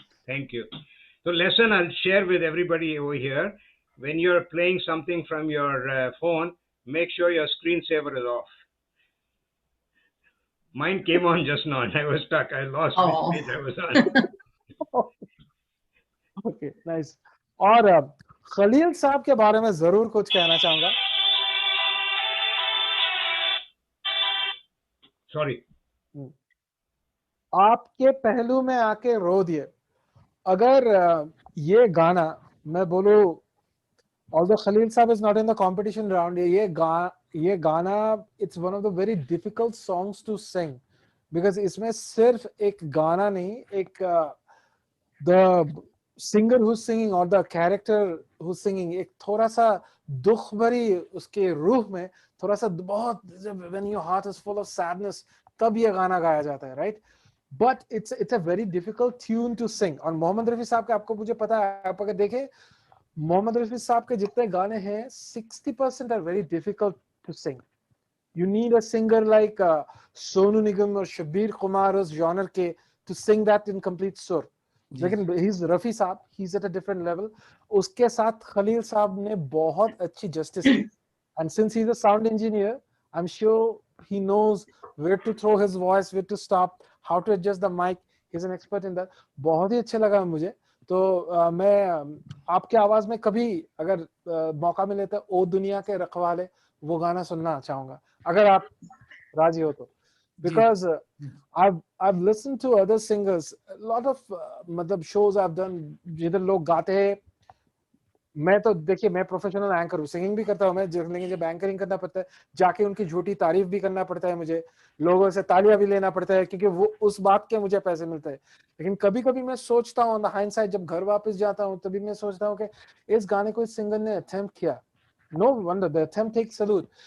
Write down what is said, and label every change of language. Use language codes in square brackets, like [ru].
[en] Thank you. So lesson I'll share with everybody over here. When you're playing something from your phone, make sure your screensaver is off. Mine came on just now and I was stuck. I lost which page I was on. Okay, nice. [hi] और खलील साहब के बारे में जरूर कुछ कहना चाहूंगा। [en] Sorry. [hi] आपके पहलू में आके रो दिए। अगर ये गाना मैं बोलूं, [en] although Khalil Saab is not in the competition round, [hi] ये गाना [en] it's one of the very difficult songs to sing [hi] because इसमें सिर्फ एक गाना नहीं, एक [en] the singer who's singing [hi] or the character who's singing एक थोड़ा सा दुख भरी उसके रूह में थोड़ा सा बहुत [en] when your heart is full of sadness [hi] तब ये गाना गाया जाता है, right? [en] But it's a very difficult tune to sing. [hi] और मोहम्मद रफी साहब के आपको मुझे पता है, आप अगर देखें मोहम्मद रफी साहब के जितने गाने हैं [en] 60% are very difficult to sing. You need a singer like Sonu Nigam or Shabir Kumar [hi] उस genre के [en] to sing that in complete sur. लेकिन he's Rafi Sahab, he's at a different level. [hi] उसके साथ खलील साहब ने बहुत अच्छी justice की. [en] And since he's a sound engineer, I'm sure he knows where to throw his voice, where to stop, how to adjust the mic. He's an expert in that. [hi] बहुत ही अच्छा लगा मुझे। तो मैं आपके आवाज में कभी अगर मौका मिले तो ओ दुनिया के रखवाले वो गाना सुनना चाहूंगा, अगर आप राजी हो तो। [en] because I've listened to other singers, a lot of मतलब shows I've done [hi] जिधर लोग गाते हैं. मैं तो देखिए मैं प्रोफेशनल एंकर हूँ, सिंगिंग भी करता हूँ मैं, लेकिन जब एंकरिंग करना पड़ता है जाके उनकी झूठी तारीफ भी करना पड़ता है, मुझे लोगों से तालियां भी लेना पड़ता है क्योंकि वो उस बात के मुझे पैसे मिलते हैं. लेकिन कभी कभी मैं सोचता हूँ [en] on the hindsight, [hi] जब घर वापस जाता हूँ तभी मैं सोचता हूँ कि इस गाने को इस सिंगर ने अटेम्प्ट किया, [en] No wonder the attempt takes salute.